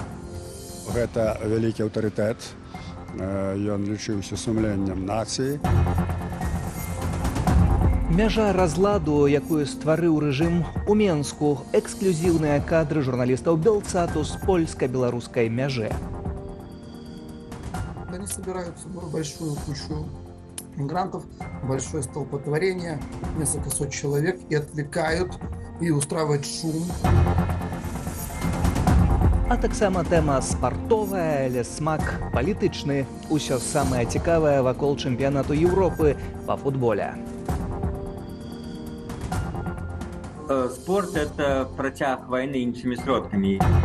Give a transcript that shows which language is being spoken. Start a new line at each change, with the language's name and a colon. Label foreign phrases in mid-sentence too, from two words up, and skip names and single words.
Belarusian: Гэта вялікі аўтарытэт, ён лічыўся сумленнем нацыі. Мяжа разладу, якую стварыў рэжым у Менску, эксклюзіўныя кадры журналістаў Белцату з польска-беларускай мяжы.
Russian: Они собирают с собой большую кучу мигрантов, большое столпотворение, несколько сот человек, и отвлекают, и устраивают шум.
Belarusian: А таксама тэма спартовая, але смак палітычны. Усё самае цікавае вакол чэмпіянату Еўропы па футболе. Спорт –
Russian: это протяг войны
Belarusian: іншымі сродкамі.